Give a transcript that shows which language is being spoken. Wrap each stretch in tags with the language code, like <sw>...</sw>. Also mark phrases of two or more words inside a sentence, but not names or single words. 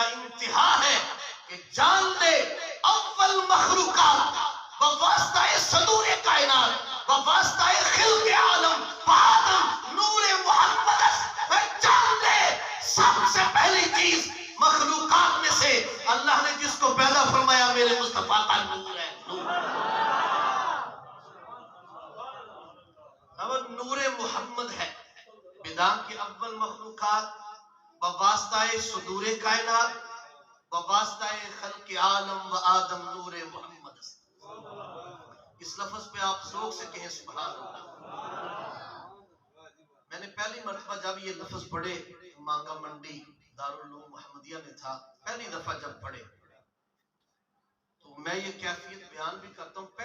<ur>انتہا ہے کہ جان لے</ur> <fa>اول مخلوقات وواسطہ صدور کائنات وواسطہ خلق عالم آدم نور محمد،</fa> <ur>جان لے سب سے پہلی چیز مخلوقات میں سے اللہ نے جس کو پیدا فرمایا میرے مصطفیٰ کا نور ہے، نور محمد ہے۔</ur> <fa>بدا کی اول مخلوقات وواسطہ صدور کائنات وواسطہ خلق عالم و آدم نور محمد۔</fa> <ur>اس لفظ پہ آپ ذوق سے کہیں سبحان اللہ۔ میں نے پہلی مرتبہ جب یہ لفظ پڑھے، مانگا منڈی دارالعلوم محمدیہ میں تھا، پہلی دفعہ جب پڑھے تو میں یہ کیفیت بیان بھی کرتا ہوں۔</ur>